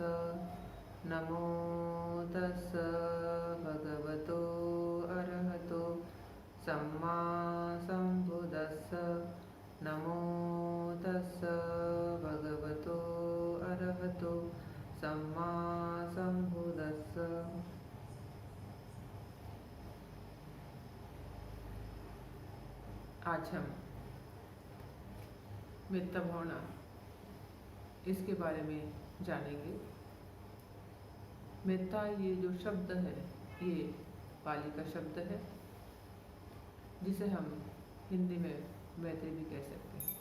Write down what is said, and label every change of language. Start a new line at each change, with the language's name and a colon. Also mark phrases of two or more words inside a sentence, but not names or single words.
Pali: नमो तस्स भगवतो अरहतो सम्मा सम्बुद्दस्स। नमो तस्स भगवतो अरहतो सम्मा सम्बुद्दस्स।
Hindi: आज हम मेत्ता भावना इसके बारे में जानेंगे। मेत्ता ये जो शब्द है ये पाली का शब्द है, जिसे हम हिंदी में मैत्री भी कह सकते हैं।